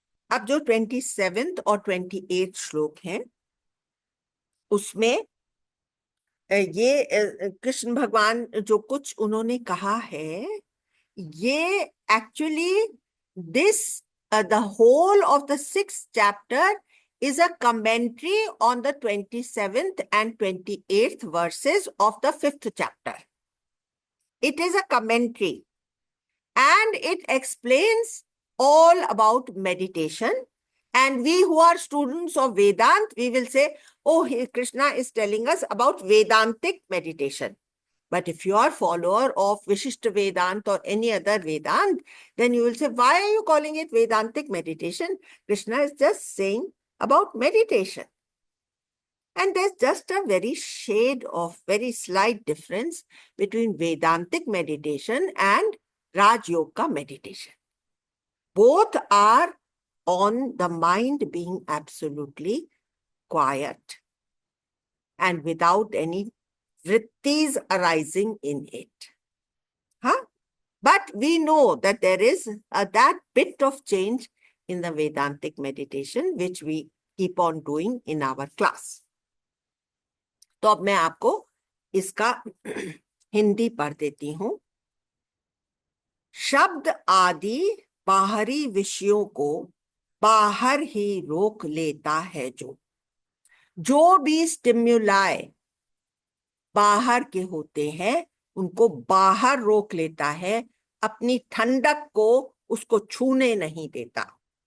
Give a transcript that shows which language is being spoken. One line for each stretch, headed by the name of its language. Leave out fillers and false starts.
Hindi: अब जो 27 और 28 श्लोक हैं, उसमें ये कृष्ण भगवान जो कुछ उन्होंने कहा है,
English: ये actually this the whole of the 6th chapter is a commentary on the 27th and 28th verses of the 5th chapter. It is a commentary and it explains all about meditation. And we who are students of Vedant, we will say, oh, Krishna is telling us about Vedantic meditation. But if you are follower of Vishishta Vedant or any other Vedant, then you will say, why are you calling it Vedantic meditation? Krishna is just saying about meditation. And there's just a very shade of very slight difference between Vedantic meditation and Raj Yoga meditation. Both are on the mind being absolutely quiet and without any vrittis arising in it. Huh? But we know that there is that bit of change in the Vedantic meditation which we keep on doing in our class.
Hindi: तो अब मैं आपको इसका हिंदी पढ़ देती हूं। शब्द आदि बाहरी विषयों को बाहर ही रोक लेता है। जो भी स्टिम्युलाई बाहर के होते हैं उनको बाहर रोक लेता है, अपनी ठंडक को उसको छूने नहीं देता।